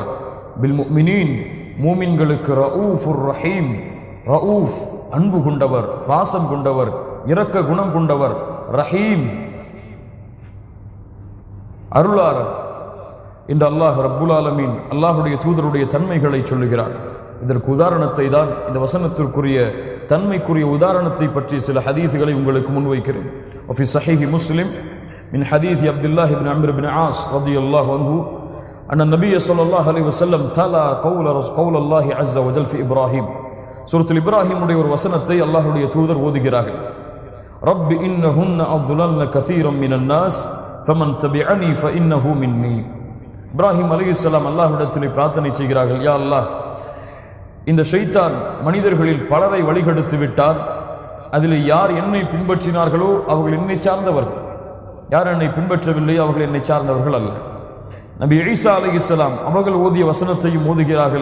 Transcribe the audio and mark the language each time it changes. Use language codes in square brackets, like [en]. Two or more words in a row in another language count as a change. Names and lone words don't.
[ar] بالمؤمنين, [ta] மூமின்களுக்கு [ar] رؤوف رحيم, [ta] ரഊஃப் அன்பு கொண்டவர், பாசம் கொண்டவர், இரக்க குணம் கொண்டவர், ரஹீம் அருளாளர் என்று [ar] الله رب العالمين [ta] அல்லாஹ்வுடைய தூதருடைய தன்மைகளை சொல்லுகிறார். இதற்கு உதாரணத்தை தான், இந்த வசனத்திற்குரிய தன்மைக்குரிய உதாரணத்தை பற்றி சில ஹதீஸ்களை உங்களுக்கு முன்வைக்கிறேன். [ar] وفي صحيح مسلم من حديث عبد الله بن عمرو بن عاص رضي الله عنه أن النبي صلى الله عليه وسلم تلا قول الله عز وجل في إبراهيم. [ta] சூரத்துல் இப்ராஹிம் உடைய ஒரு வசனத்தை அல்லாஹ்வுடைய தூதர் ஓதுகிறார்கள். [ar] رب إنهن அضللن كثيرا من الناس فمن تبعني فإنه مني. [ta] இப்ராஹிம் அலைஹிஸ்ஸலாம் அல்லாஹ்விடத்தில் பிரார்த்தனை செய்கிறார்கள், [ar] يا الله, [ta] இந்த ஷைத்தான் மனிதர்களில் பலரை வழிகெடுத்து விட்டார். அதில் யார் என்னை பின்பற்றினார்களோ அவர்கள் என்னை சார்ந்தவர்கள், யார் என்னை பின்பற்றவில்லையோ அவர்கள் என்னை சார்ந்தவர்கள் அல்ல. நபி ஈசா அலைஹிஸ்ஸலாம் அவர்கள் ஓதிய வசனத்தையும் ஓதுகிறார்கள்.